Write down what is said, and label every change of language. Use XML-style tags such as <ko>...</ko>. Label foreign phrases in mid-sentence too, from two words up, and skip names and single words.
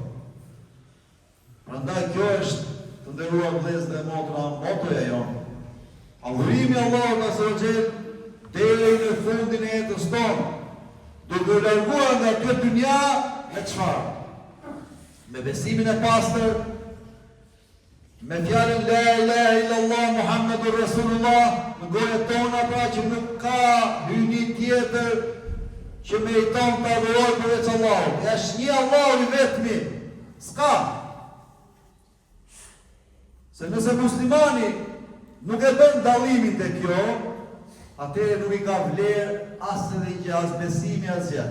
<sq>Prandaj kjo është, të nderuar vëllezër dhe motra, motoja jonë. Adhurimi Allahut</sq> <ar>عز وجل</ar> <sq>deri në fundin e jetës tonë, duke u larguar nga kjo dynja me çfarë? Me besimin e pastër, me fjalën</sq> <ar>لا إله إلا الله محمد رسول الله</ar> <sq>në gojën tona, pra që nuk ka hyjni tjetër që meriton të adhurohet përveç Allahut. Është një Allahu i vetmi, s'ka. Se nëse muslimani nuk e bën dallimin te kjo, atëherë nuk I ka vlerë as religjia, as besimi, as gjë.</sq>